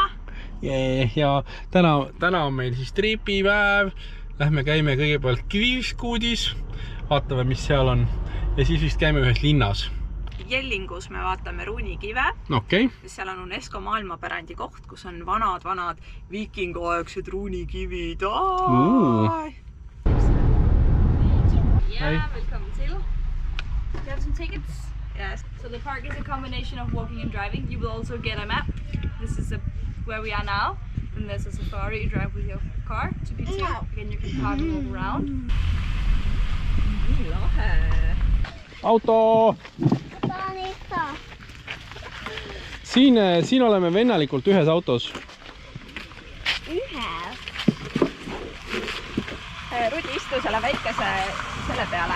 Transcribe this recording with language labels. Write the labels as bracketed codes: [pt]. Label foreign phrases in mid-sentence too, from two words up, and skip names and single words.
[et] Ja täna on meil siis triipipäev. Lähme käime kõigepealt Kiviskuudis, vaatame, mis seal on. Ja siis vist käime ühes linnas. Jellingus me vaatame ruunikive. Okay. Seal on UNESCO maailmapärandi koht, kus on vanad viikinguaegsed ruunikivid. [en] Yeah, welcome to. You have some tickets? Yes. So the park is a combination of walking and driving. You will also get a map. This is where we are now. And there's a safari. You drive with your car to P2. Again, you can park and walk around. [et] Auto! Siin oleme vennalikult ühes autos. Rudi istu selle väikese selle peale.